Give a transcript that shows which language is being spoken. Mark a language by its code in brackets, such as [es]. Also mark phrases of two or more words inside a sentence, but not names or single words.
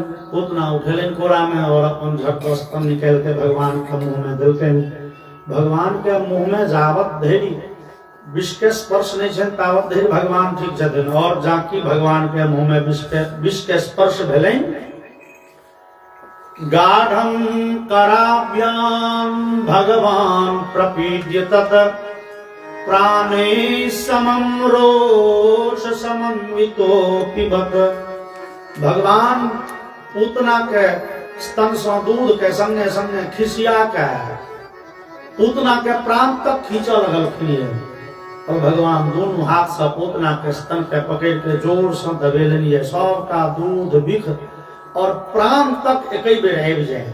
[mai] पूतना उठेलनि कोड़ा में और अपन झट स्तन निकाल के भगवान के मुंह में देलकनि। भगवान के मुंह में जावत धरि विष के स्पर्श नहीं छनि तावत धरि भगवान ठीक छथिन। और जाकि भगवान के मुंह में विष के स्पर्श भेलनि [sa] गाढ़ं कराभ्यां भगवान प्रपीड्य तत प्राणे समं रोष समन्वितो पिबत। [mai] भगवान पूतना के स्तन से दूध के संगे संगे खिसिया के पूतना के प्राण तक खींच लगलखिन। और भगवान दोनों हाथ से पूतना के स्तन के पकड़ के जोर से दबेलनि। सबका दूध बिख और प्राण तक एक ही बेर आबि जाए।